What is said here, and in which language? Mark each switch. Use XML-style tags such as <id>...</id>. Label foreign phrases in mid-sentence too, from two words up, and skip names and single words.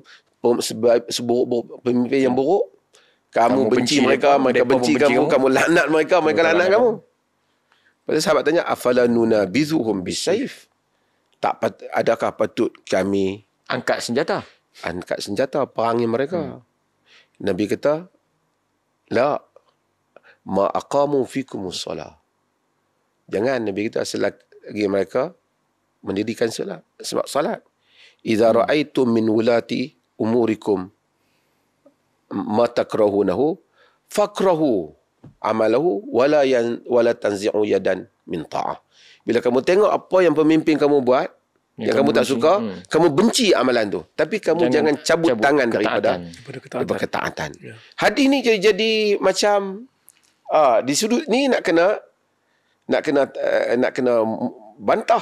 <ms>Seburuk pemimpin yang buruk, kamu benci mereka benci kamu laknat mereka laknat kamu. Pada sahabat tanya,</ms> <ar>أفلا ننابذهم بالسيف?</ar> <ms>Adakah patut kami angkat senjata perangi mereka? Nabi kata,</ms> <ar>لا ما أقاموا فيكم الصلاة.</ar> <ms>Jangan, Nabi kata, selagi mereka mendirikan solat. Sebab solat,</ms> <ar>إذا رأيتم من ولاة أموركم ما تكرهونه فاكرهوا عمله ولا تنزعوا يدا من طاعة.</ar> <ms>Bila kamu tengok apa yang pemimpin kamu buat yang kamu tak suka, kamu benci amalan tu, tapi kamu jangan cabut tangan daripada ketaatan. Hadis ni jadi macam di sudut ni nak kena bantah.</ms>